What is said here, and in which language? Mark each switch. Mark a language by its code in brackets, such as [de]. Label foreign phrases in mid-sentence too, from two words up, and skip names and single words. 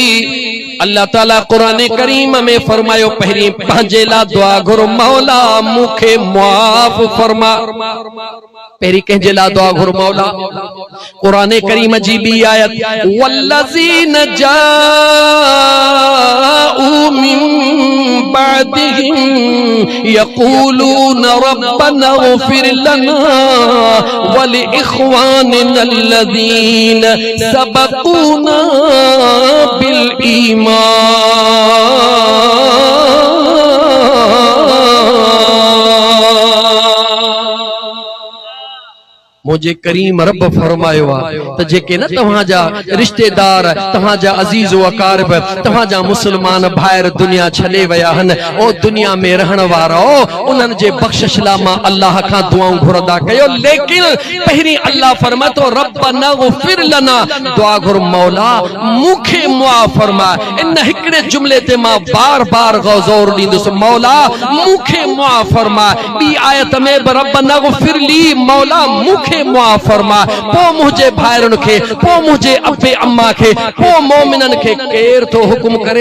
[sd] अल्लाह ताला कुरान करीम में फरमायो, पहिरीं पंहिंजे ला दुआ घुर, मौला मूंखे मुआफ़ फरमा। पहिरीं कंहिंजे ला दुआ घुर मौला। कुरान करीम जी बी आयत, [ar] والذين جاءوا من بعدهم يقولون ربنا اغفر لنا ولإخواننا الذين سبقونا بالإيمان. [sd] मुझे करीम रब फरमायो तो जेके न तव्हांजा रिश्तेदार, तव्हांजा अजीज व अकारब, तव्हांजा मुसलमान भाइर दुनिया छॾे विया हन, ओ दुनिया में रहण वारो उन्हनि जे बख़्शिश ला मां अल्लाह खां दुआऊं घुरंदा कयो। लेकिन पहिरीं अल्लाह फरमातो, [ar] ربنا اغفر لنا, [sd] दुआ घुर मौला मूंखे मुआफ़ फरमा। इन हिकड़े जुमले ते मां बार बार ज़ोर ॾींदुसि, मौला मूंखे मुआफ़ फरमा। ॿी आयत में बि [ar] ربنا اغفر لي, [sd] मौला मूंखे मुआफ़ फरमा। पो मुझे भाइरन के, पो मुझे अबे अम्मा के, पो मोमिनन के केर तो हुकुम करे?